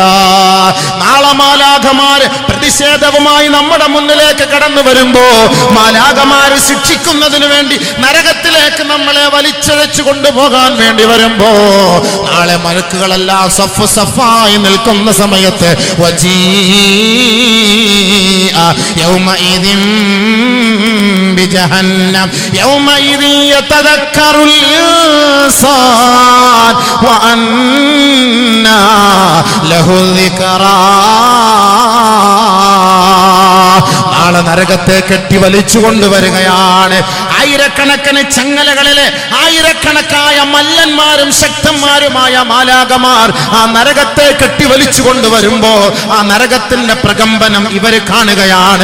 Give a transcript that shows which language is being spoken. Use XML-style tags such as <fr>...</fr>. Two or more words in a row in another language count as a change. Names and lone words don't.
<ml>നാളെ മാലാഖമാര് പ്രതിഷേധവുമായി നമ്മുടെ മുന്നിലേക്ക് കടന്നു വരുമ്പോ, മാലാഖമാര് ശിക്ഷിക്കുന്നതിന് വേണ്ടി നരകത്തിലേക്ക് നമ്മളെ വലിച്ചഴച്ചു കൊണ്ടുപോകാൻ വേണ്ടി വരുമ്പോ, നാളെ മലക്കുകളെല്ലാം സഫ് സഫായി നിൽക്കുന്ന സമയത്ത്</ml> <ar>يومئذ بجهنم يومئذ يتذكر الإنسان وأنى له الذكرى.</ar> <ml>നാളെ നരകത്തെ കെട്ടി വലിച്ചു കൊണ്ടുവരികയാണ്. ആയിരക്കണക്കിന് ചങ്ങലകളിലെ ആയിരക്കണക്കായ മല്ലന്മാരും ശക്തന്മാരുമായ മാലാഖമാർ ആ നരകത്തെ കെട്ടി വലിച്ചു കൊണ്ടുവരുമ്പോ ആ നരകത്തിന്റെ പ്രകമ്പനം ഇവര് കാണുകയാണ്.</ml>